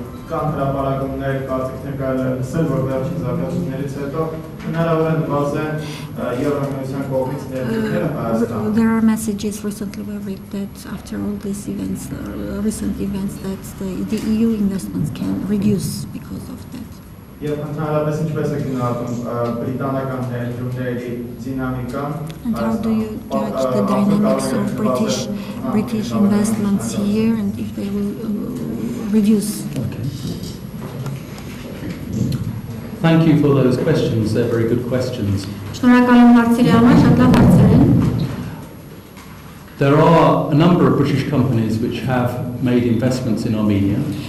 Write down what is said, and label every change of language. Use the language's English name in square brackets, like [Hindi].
[Armenian] կան հրապարակումներ, կարծիքներ կարելի է լսել, որ վերջին զարգացումներից հետո հնարավոր է նվազեն Եվրամիության կողմից ներդրումները Հայաստան. [English] There are messages recently we read that after all these events, recent events, that the EU investments can reduce because of that. [Armenian] Եվ ընդհանրապես ինչպես է գնահատում բրիտանական ներդրումների դինամիկան? [English] And how do you judge the dynamics of British investments here and if they will reduce? Okay. Thank you for those questions. They're very good questions. There are a number of British companies which have made investments in Armenia.